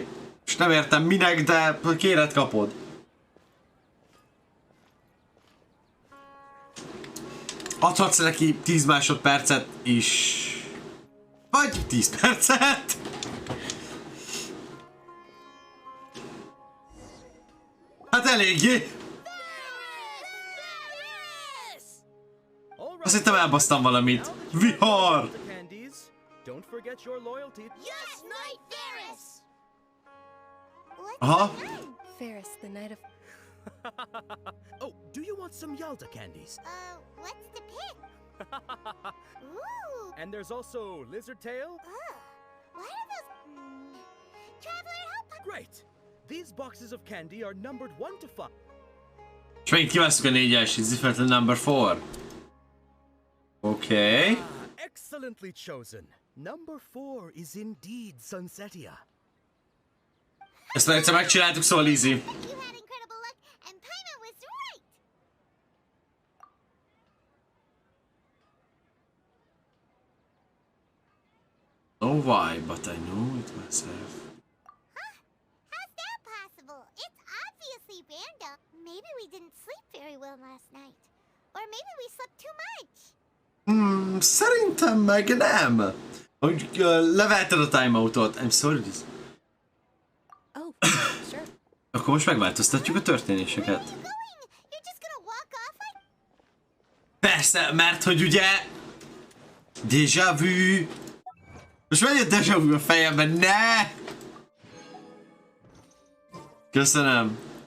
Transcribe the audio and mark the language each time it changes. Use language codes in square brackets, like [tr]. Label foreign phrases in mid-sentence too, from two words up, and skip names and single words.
[hu] Most nem értem minek, de kéret kapod. Adhatsz neki 10 másodpercet is. Vagy 10 percet. Hát eléggé. Azt hittem elbasztam valamit. Vihar! [en] Don't forget your loyalty. Yes, Knight Ferris! Aha. Ferris, the Knight of... Oh, do you want some Yalta candies? What's the pick? Ooh! And there's also lizard tail. What are those? Traveler, help! Great! These boxes of candy are numbered 1 to 5. [hu] És megint kiválasztjuk a 4-es, [en] it's different than number 4. Okay. Excellently chosen. Number 4 is indeed Sunsetia. [hu] Ezt már egyszer megcsináltuk, szóval easy. [en] You had incredible luck, and Paimon was right. Oh why, but I know it myself. How's that possible? It's obviously random. Maybe we didn't sleep very well last night. Or maybe we slept too much. [hu] Szerintem meg nem. Hogy levelted a timeoutot. [en] I'm sorry. Oh, sure. [hu] Akkor most megváltoztatjuk a történéseket. Persze, mert hogy ugye... Déjà vu. Most megy a déjà vu a fejemben, ne! Köszönöm.